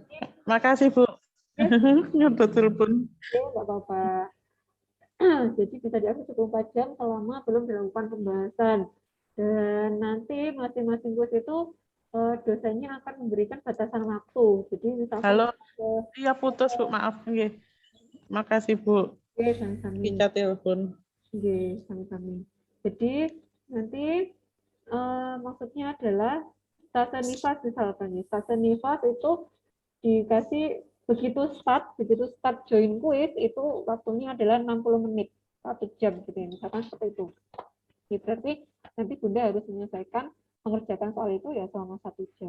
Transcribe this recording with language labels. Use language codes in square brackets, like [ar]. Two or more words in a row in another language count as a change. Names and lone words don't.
[id] makasih, Bu. Nyuruh telepon. Enggak apa-apa. Jadi bisa diakses 24 jam selama belum dilakukan pembahasan. Dan nanti masing-masing kuis itu dosennya akan memberikan batasan waktu. Jadi misalkan Halo, iya putus Bu, maaf. Nggih. Makasih Bu. sami-sami. Kita telepon. [jv] Nggih, sami-sami. [id] Jadi nanti maksudnya adalah stase nifas misalkan ya. Stase nifas itu dikasih begitu start join kuis itu waktunya adalah 60 menit, 1 jam gitu ya. Misalkan seperti itu. Ya, berarti nanti Bunda harus menyelesaikan mengerjakan soal itu ya selama 1 jam.